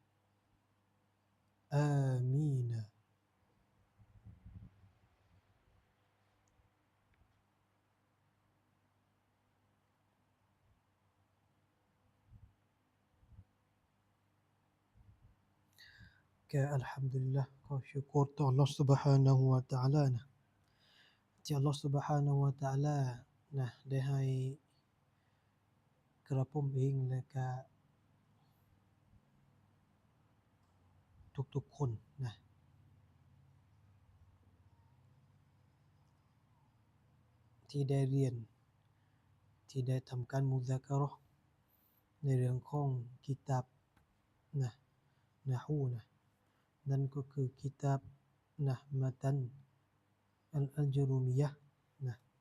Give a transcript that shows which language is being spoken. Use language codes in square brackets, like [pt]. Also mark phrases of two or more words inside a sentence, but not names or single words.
[th] آمين Alhamdulillah ขอชุกรต่อ [ar] الله سبحانه وتعالى [th] นะที่ [ar] الله سبحانه وتعالى [th] นะได้ให้ กระผมเองและก็ทุกๆคนนะที่ได้เรียนที่ได้ทำการมุซากะเราะห์ในเรื่องของกิตาบนะนะฮูนะนั่นก็คือกิตาบนะมะตันอัลจรูมียะห์นะ